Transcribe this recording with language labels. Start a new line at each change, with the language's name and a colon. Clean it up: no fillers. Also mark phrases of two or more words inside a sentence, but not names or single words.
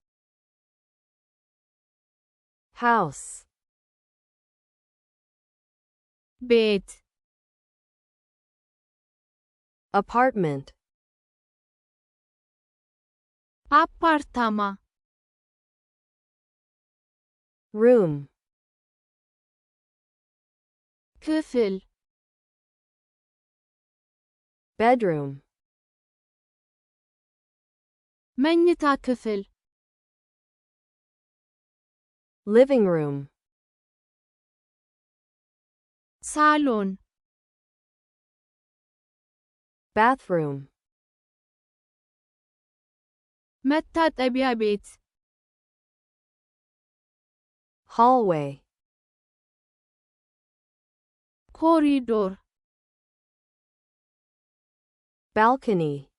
English: house,
Amharic: ቤት
English: apartment,
Amharic: ah-par-tah-mah
English: room,
Amharic: ክፍል
English: bedroom,
Amharic: መኝታ ክፍል
English: living room,
Amharic: ሳሎን
English: bathroom,
Amharic: መታጠቢያ ቤት
English: hallway,
Amharic: ኮሪዶር
English: balcony,